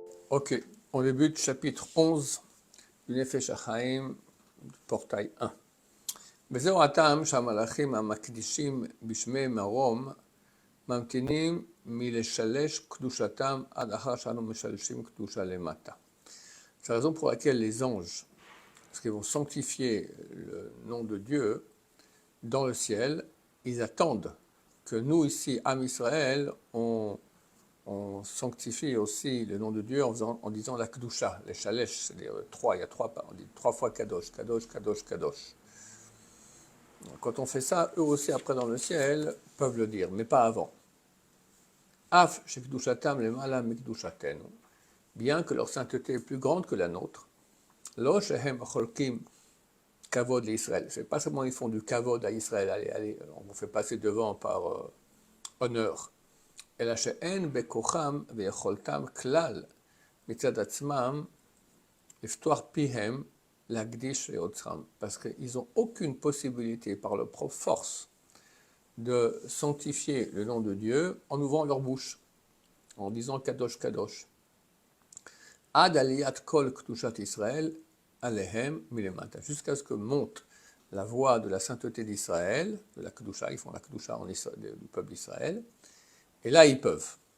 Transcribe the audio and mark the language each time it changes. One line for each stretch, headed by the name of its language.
French: Ok, on débute chapitre 11 du Nefesh HaChaim, du portail 1.
Hebrew: וזהו הטעם שהמלאכים המקדישים בשמי מרום ממתינים מלשלש קדושתם עד אחר שאנו משלשים קדושה למטה.
French: C'est la raison pour laquelle les anges, parce qu'ils vont sanctifier le nom de Dieu dans le ciel, ils attendent que nous ici, Am Israël, on sanctifie aussi le nom de Dieu en disant la Kedusha, les Shalesh, c'est-à-dire trois, il y a trois, on dit trois fois Kadosh, Kadosh, Kadosh, Kadosh. Quand on fait ça, eux aussi après dans le ciel peuvent le dire, mais pas avant.
Hebrew: Af shekdushatam lemala mikdushatenu,
French: bien que leur sainteté est plus grande que la nôtre.
Hebrew: Lo shehem cholkim kavod l'Israël.
French: C'est pas seulement ils font du kavod à Israël, allez, on vous fait passer devant par honneur.
Hebrew: אלא שאין בכוחם ויכולתם כלל מצד עצמם לפתוח פיהם להקדיש ליוצרם.
French: Parce qu'ils n'ont aucune possibilité par leur propre force de sanctifier le nom de Dieu en ouvrant leur bouche, en disant Kadosh Kadosh.
Hebrew: Ad aliyat kol kdushat Israël alehem milemata.
French: Jusqu'à ce que monte la voix de la sainteté d'Israël, de la Kedusha, ils font la Kedusha du peuple d'Israël, et là, ils peuvent.